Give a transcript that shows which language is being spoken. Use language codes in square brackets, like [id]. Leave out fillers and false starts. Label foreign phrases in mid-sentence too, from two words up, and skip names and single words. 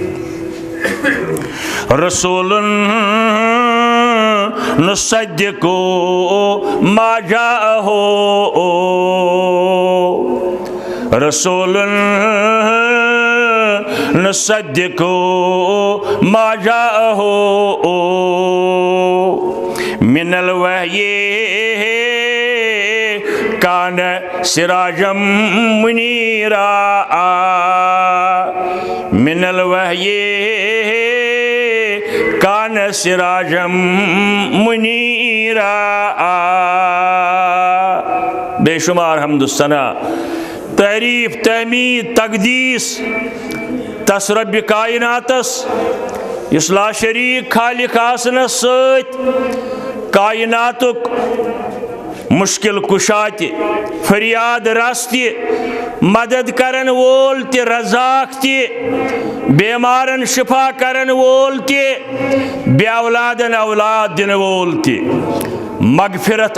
[ar] رسول نصدق ما جاءه رسول نصدق ما جاءه من الوحي كان سراجا منيرا من الوحي كان سراجا منيرا. [ks] بے شمار حمد الثنا تعریف تحمید تقدیس تس رب کائناتس اس لا شریک خالق آسنس ست کائناتک مشکل کشا تہ فریاد رس تہ مدد کرن وول تہ رزاق تہ بیمارن شفا کرن وول تہ بے اولادن اولاد دن وول تہ مغفرت